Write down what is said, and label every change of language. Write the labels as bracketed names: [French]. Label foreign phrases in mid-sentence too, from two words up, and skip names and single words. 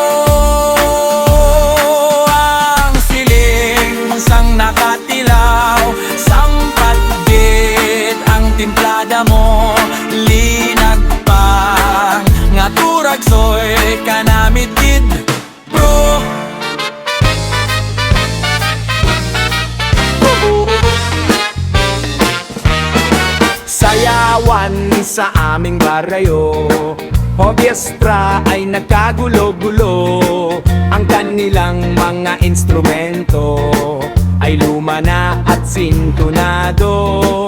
[Hiligaynon] Ang siling sang nakatilaw, sampat gid ang timplada mo, linag pang nga turagsoy kanamit gid pro. [Filipino] Sayawan sa aming barayo, orkestra ay nagkagulo-gulo. Ang kanilang mga instrumento ay luma na at sintonado.